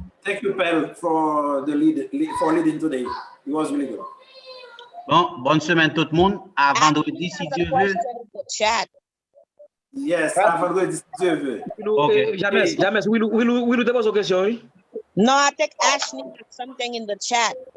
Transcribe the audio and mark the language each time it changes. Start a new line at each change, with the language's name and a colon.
English: Thank you, Pel, for leading today. It was really good.
French: Bon, bonne semaine tout le monde. À vendredi si Dieu veut. Yes, à vendredi si Dieu veut. Okay. Jamais. Will te pose une question, oui?
English: No, I think Ashley has something in the chat.